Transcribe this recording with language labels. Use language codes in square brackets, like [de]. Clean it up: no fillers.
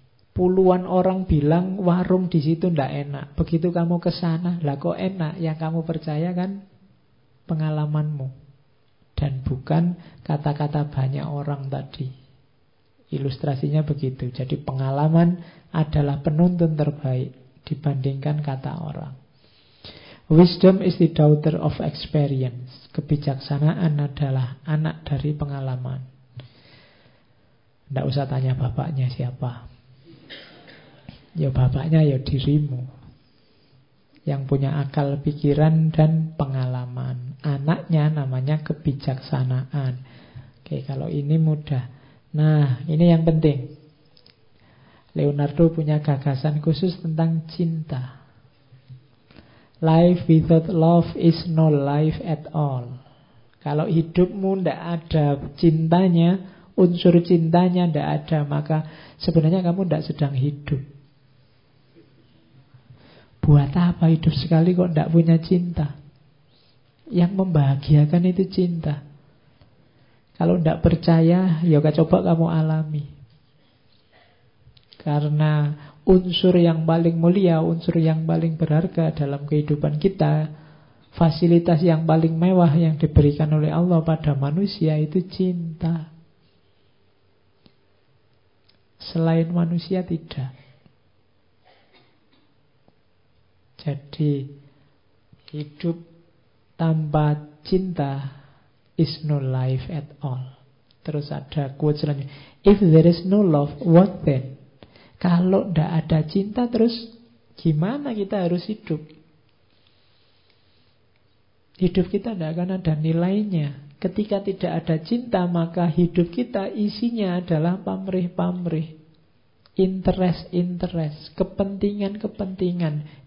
[id] Puluhan orang bilang warung di situ ndak enak. Begitu kamu ke sana, lah kok enak? Yang kamu percaya kan pengalamanmu dan bukan kata-kata banyak orang tadi. Ilustrasinya begitu. Jadi pengalaman adalah penuntun terbaik dibandingkan kata orang. [en] Wisdom is the daughter of experience. [id] Kebijaksanaan adalah anak dari pengalaman. Tidak usah tanya bapaknya siapa. Ya bapaknya ya dirimu. Yang punya akal, pikiran, dan pengalaman. Anaknya namanya kebijaksanaan. Oke, kalau ini mudah. Nah, ini yang penting. Leonardo punya gagasan khusus tentang cinta. [en] Life without love is no life at all. [id] Kalau hidupmu tidak ada cintanya, unsur cintanya tidak ada, maka sebenarnya kamu tidak sedang hidup. Buat apa hidup sekali kok tidak punya cinta? Yang membahagiakan itu cinta. Kalau tidak percaya, yoga coba kamu alami. Karena unsur yang paling mulia, unsur yang paling berharga dalam kehidupan kita, fasilitas yang paling mewah yang diberikan oleh Allah pada manusia itu cinta. Selain manusia tidak. Jadi hidup tanpa cinta [en] is no life at all. [id] Terus ada quote selanjutnya. [en] If there is no love, what then? [id] Kalau tidak ada cinta, terus gimana kita harus hidup? Hidup kita tidak akan ada nilainya. Ketika tidak ada cinta, maka hidup kita isinya adalah pamrih-pamrih. Interest-interest. Kepentingan-kepentingan.